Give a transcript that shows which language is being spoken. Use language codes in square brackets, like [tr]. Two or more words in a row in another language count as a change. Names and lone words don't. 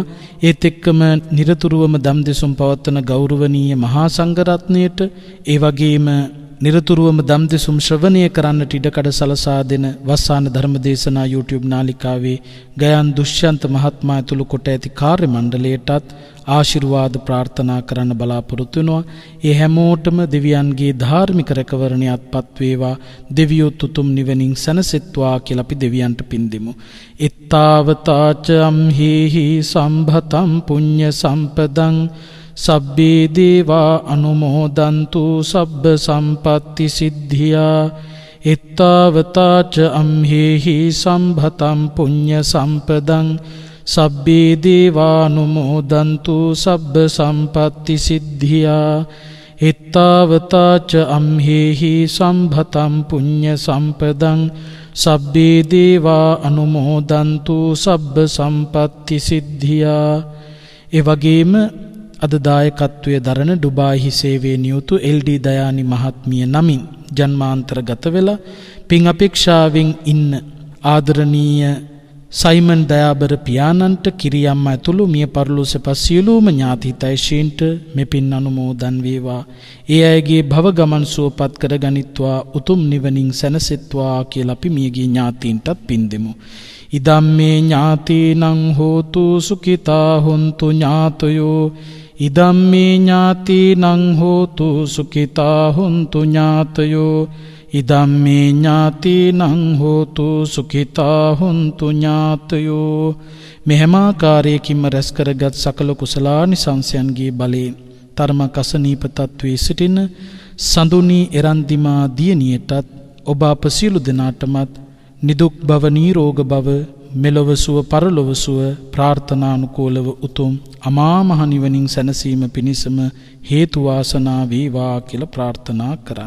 [si] ඒත් එක්කම නිරතුරුවම දම් දෙසුම් පවත්වන ගෞරවනීය මහා සංඝරත්නයට ඒ වගේම නිරතුරුවම දම් දෙසුම් ශ්‍රවණය කරන්නට ඉඩකඩ සලසා දෙන වස්සාන ධර්මදේශනා YouTube නාලිකාවේ ගයන් දුෂ්‍යන්ත මහත්මයා ඇතුළු කොට ඇති කාර්ය මණ්ඩලයටත් ආශිර්වාද ප්‍රාර්ථනා කරන්න බලාපොරොත්තු වෙනවා. ඒ හැමෝටම දෙවියන්ගේ ධාර්මික රැකවරණයත්පත් වේවා. දෙවියොත් උතුම් නිවනින් සැනසෙත්වා කියලා අපි දෙවියන්ට පින් දෙමු. [pi] ittavataච amhehi සම්භතම් පුඤ්ඤ සම්පදං සබ්බේ දේවා අනුමෝදන්තු සබ්බ සම්පත්ති සිද්ධියා. ittavataච amhehi සම්භතම් පුඤ්ඤ සම්පදං සබ්බේ දේවානුමෝදන්තු සබ්බ සම්පත්ති සිද්ධියා. ittavataච amhehi සම්භතම් පුඤ්ඤ සම්පදං සබ්බේ දේවා අනුමෝදන්තු සබ්බ සම්පත්ති සිද්ධියා. [si] ඒ වගේම අද දායකත්වයේ දරන ඩුබායිහි සේවයේ නියුතු එල්.ඩී. දයානි මහත්මිය නමින් ජන්මාන්තරගත වෙලා පින් අපේක්ෂාවෙන් ඉන්න ආදරණීය සයිමන් දයාබර පියාණන්ට කිරියම්ම ඇතුළු මිය පරලෝ සැපස් සියලුම ඥාති හිතයිශීන්ට මෙපින් අනුමෝදන් වේවා. ඒ අයගේ භව ගමන් සුවපත් කරගනිත්වා උතුම් නිවනින් සැනසෙත්වා කියලා අපි මියගේ ඥාතීන්ටත් පින් දෙමු. [pi] ඉදම්මේ ඥාතීනං හෝතු සුඛිතා හොන්තු ඥාතයෝ. ඉදම්මේ ඥාතීනං හෝතු සුඛිතා හොන්තු ඥාතයෝ. ඉදම්මේ ඥාතීනං හෝතු සුඛිතා හොන්තු ඥාතයෝ. [si] මෙහෙමාකාරයකින්ම රැස් කරගත් සකල කුසලානිසංසයන්ගේ බලයෙන් ධර්ම කසනීප තත්වයේ සිටින සඳුනි එරන්දිමා දියණියටත් ඔබ අප සියලු දෙනාටමත් නිදුක් බව නිරෝග බව මෙලොව සුව පරලොව සුව ප්‍රාර්ථනානුකූලව උතුම් අමා මහ නිවනින් සැනසීම පිණිසම හේතු වාසනා වේවා කියලා ප්‍රාර්ථනා කරන්න.